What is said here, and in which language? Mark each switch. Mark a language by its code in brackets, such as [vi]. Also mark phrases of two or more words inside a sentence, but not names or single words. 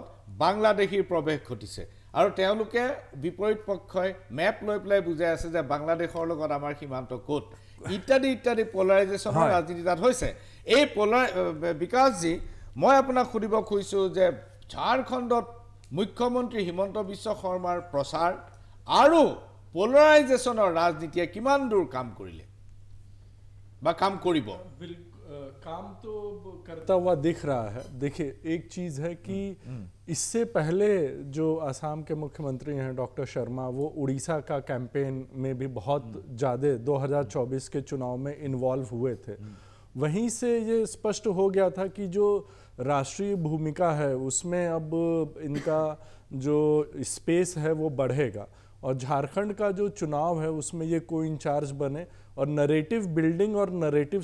[as] বাংলাদেশীৰ প্ৰৱেশ ঘটিছে আৰু তেওঁলোকে বিপৰীত পক্ষই মেপ লৈ পেলাই বুজাই আছে যে বাংলাদেশৰ লগত আমাৰ সীমান্ত ক'ত ইত্যাদি পলাৰাইজেশ্যনৰ ৰাজনীতি তাত হৈছে এই বিকাশজী মই আপোনাক সুধিব খুজিছোঁ যে ঝাৰখণ্ডত মুখ্যমন্ত্ৰী হিমন্ত বিশ্ব শৰ্মাৰ প্ৰচাৰ আৰু পলাৰাইজেশ্যনৰ ৰাজনীতিয়ে কিমান দূৰ কাম কৰিলে বা কাম কৰিব [hi] काम तो करता हुआ दिख रहा है देखिए एक चीज़ है कि इससे पहले जो असम के मुख्यमंत्री हैं डॉक्टर शर्मा वो उड़ीसा का कैंपेन में भी बहुत ज़्यादा 2024 के चुनाव में इन्वॉल्व हुए थे वहीं से ये स्पष्ट हो गया था कि जो राष्ट्रीय भूमिका है उसमें अब इनका जो स्पेस है वो बढ़ेगा और झारखंड का जो चुनाव है उसमें ये को इंचार्ज बने और नरेटिव बिल्डिंग और नरेटिव